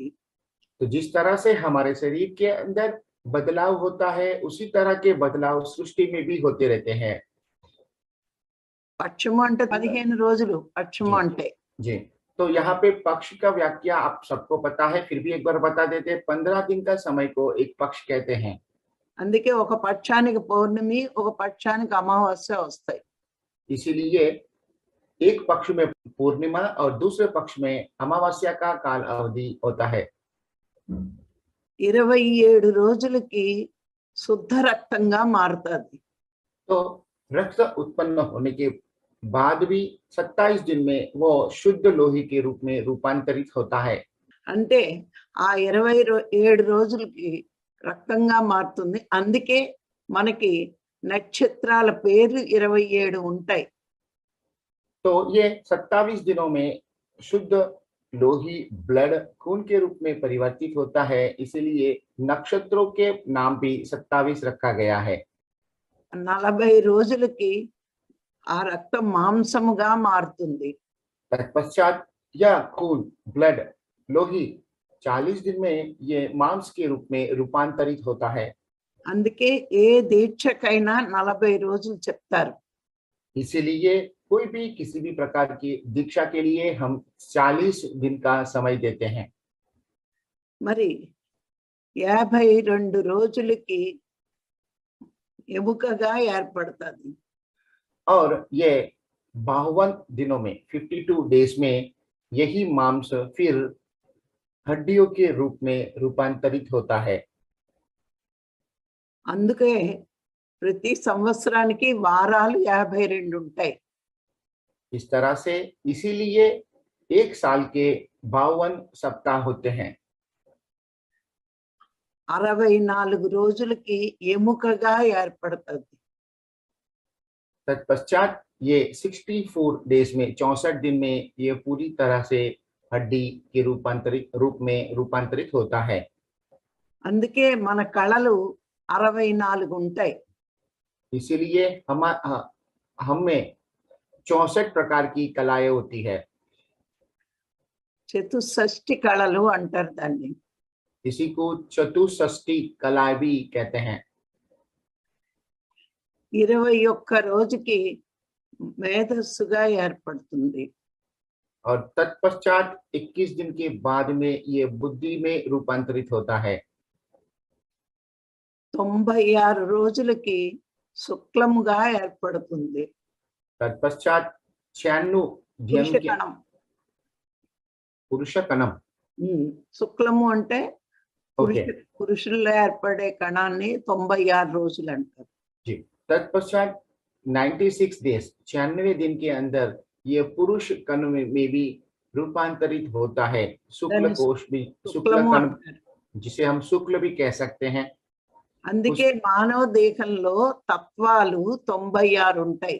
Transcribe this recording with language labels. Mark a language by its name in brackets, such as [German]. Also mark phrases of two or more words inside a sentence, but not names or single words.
[Hindi] तो जिस तरह से हमारे शरीर के अंदर बदलाव होता है उसी तरह के बदलाव सृष्टि में भी होते रहते हैं। [Telugu] పక్షము అంటే 15 రోజులు పక్షము అంటే [Hindi] जी तो यहाँ पे पक्ष का व्याख्या आप सबको पता है, फिर भी एक बार बता देते हैं। 15 दिन का समय को एक पक्ष कहते हैं। [Telugu] అందుకే ఒక పక్షానికి పౌర్ణమి, ఒక పక్షానికి అమావాస్య వస్తాయి. [Hindi] इसीलिए एक पक्ष में पूर्णिमा और दूसरे पक्ष में अमावस्या का काल अवधि होता है. [Telugu] 27 రోజులకి శుద్ధ రక్తంగా మారుతుంది. [Hindi] तो रक्त उत्पन्न होने के बाद भी 27 दिन में वो शुद्ध लोही के रूप में रूपांतरित होता है. [Telugu] అంటే ఆ 27 రోజులకి రక్తంగా మారుతుంది. అందుకే మనకి నక్షత్రాల పేర్లు 27 ఉంటాయి. [Hindi] तो ये 27 दिनों में शुद्ध लोही ब्लड खून के रूप में परिवर्तित होता है, इसीलिए नक्षत्रों के नाम भी 27 रखा गया है. [Telugu] 40 రోజులకి ఆ రక్తం మాంసముగా మారుతుంది. [Hindi] तत्पश्चात यह खून ब्लड लोही 40 दिन में ये मांस के रूप में रूपांतरित होता है. [Telugu] అందుకే ఏ దీక్షకైనా 40 రోజులు చెప్తారు. [Hindi] इसीलिए कोई भी किसी भी प्रकार की दीक्षा के लिए हम 40 दिन का समय देते हैं. [Telugu] మరి 52 రోజులకి ఎముకగా ఏర్పడుతుంది. [Hindi] और ये 52 दिनों में 52 डेज में यही मांस फिर हड्डियों के रूप में रूपांतरित होता है. [Telugu] అందుకే ప్రతి సంవత్సరానికి వారాలు 52 ఉంటాయి. [Hindi] इस तरह से इसीलिए एक साल के 52 सप्ताह होते हैं. [Telugu] 64 రోజులకి ఎముకగా ఏర్పడుతుంది. [Hindi] तत्पश्चात ये 64 डेज में 64 दिन में ये पूरी तरह से हड्डी के रूप में रूपांतरित होता है. [Telugu] అందుకే మన కళలు 64 ఉంటాయి. [Hindi] इसीलिए हम में 64 प्रकार की कलाएं होती है. [Telugu] చతుషష్ఠి కళలు అంటారు దాన్ని. [Hindi] इसी को चतुष्षष्टि कलाएं भी कहते हैं. [Telugu] 21 రోజుకి మేధస్సుగా ఏర్పడుతుంది. [Hindi] और तत्पश्चात 21 दिन के बाद में ये बुद्धि में रूपांतरित होता है. [Telugu] 96 రోజులకి శుక్లముగా ఏర్పడుతుంది. [Hindi] तत्पश्चात 96 दिन के [Telugu] పురుషకణం. [Hindi] पुरुष कणम. [Telugu] శుక్లము అంటే [Hindi] ओके [Telugu] పురుషుల్లో ఏర్పడే కణాన్ని 96 రోజులు అంటారు. [Hindi] जी. तत्पश्चात 96 डेज 96 दिन के अंदर ये पुरुष कण में भी रूपांतरित होता है. शुक्ल कोश भी, शुक्ल [Telugu] శుక్లము [Hindi] कण, [Telugu] అంటారు. [Hindi] जिसे हम शुक्ल भी कह सकते हैं. [Telugu] అందుకే మానవ దేహంలో తత్వాలు 96 ఉంటాయి.